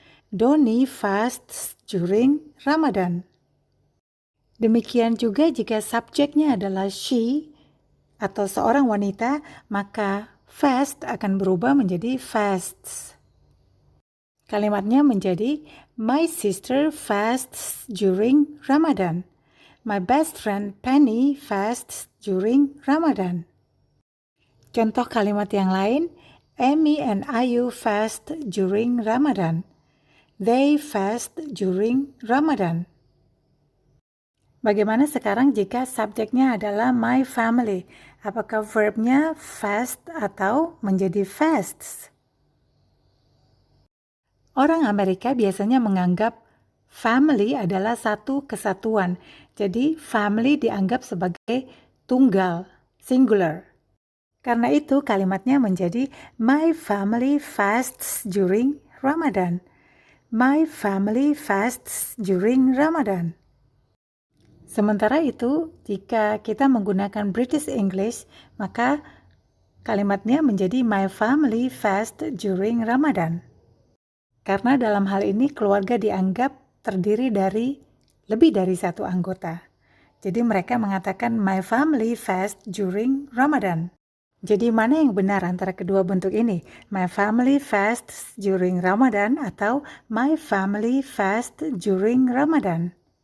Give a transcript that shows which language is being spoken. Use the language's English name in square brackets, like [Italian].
[English] Doni fasts during Ramadan. [Indonesian] Demikian juga jika subjeknya adalah she atau seorang wanita, maka fast akan berubah menjadi fasts. Kalimatnya menjadi, [English] my sister fasts during Ramadan. My best friend Penny fasts during Ramadan. [Indonesian] Contoh kalimat yang lain, [English] Amy and Ayu fast during Ramadan. They fast during Ramadan. [Indonesian] Bagaimana sekarang jika subjeknya adalah [English] my family? [Indonesian] Apakah verbnya fast atau menjadi fasts? Orang Amerika biasanya menganggap Family adalah satu kesatuan. Jadi family dianggap sebagai tunggal, singular. Karena itu kalimatnya menjadi [English] my family fasts during Ramadan. My family fasts during Ramadan. [Indonesian] Sementara itu, jika kita menggunakan British English, maka kalimatnya menjadi [English] my family fast during Ramadan. [Indonesian] Karena dalam hal ini keluarga dianggap terdiri dari lebih dari satu anggota. Jadi mereka mengatakan [English] my family fast during Ramadan. [Indonesian] Jadi mana yang benar antara kedua bentuk ini? [English] My family fasts during Ramadan atau my family fast during Ramadan?